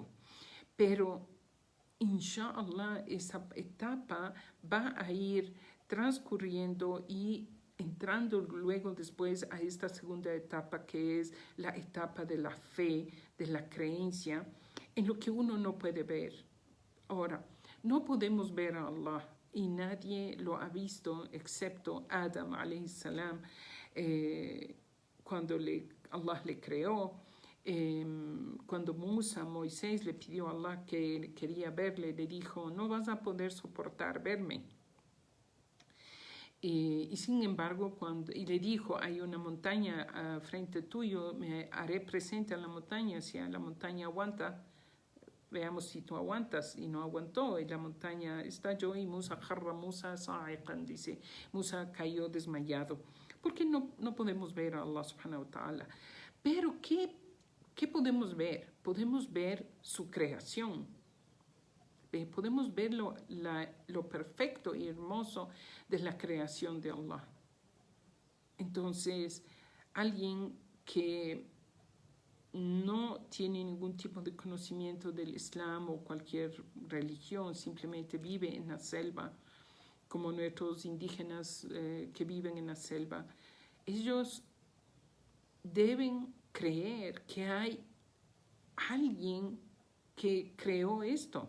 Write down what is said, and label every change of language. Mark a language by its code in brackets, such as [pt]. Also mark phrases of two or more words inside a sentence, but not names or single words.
[es] Pero, inshallah, esa etapa va a ir transcurriendo y entrando luego después a esta segunda etapa, que es la etapa de la fe, de la creencia, en lo que uno no puede ver. Ahora, no podemos ver a Allah y nadie lo ha visto excepto Adam [ar] عليه السلام, [es] cuando Allah le creó. Cuando Moisés le pidió a Allah que quería verle, le dijo, no vas a poder soportar verme. Y sin embargo, y le dijo, hay una montaña frente tuyo, me haré presente a la montaña, si la montaña aguanta, veamos si tú aguantas. Y no aguantó, y la montaña estalló y Musa sa'iqan, dice, Musa cayó desmayado, porque no podemos ver a Allah [ar] سبحانه وتعالى. [es] Pero ¿qué podemos ver? Podemos ver su creación, Podemos ver lo perfecto y hermoso de la creación de Allah. Entonces, alguien que no tiene ningún tipo de conocimiento del Islam o cualquier religión, simplemente vive en la selva, como nuestros indígenas que viven en la selva, ellos deben creer que hay alguien que creó esto.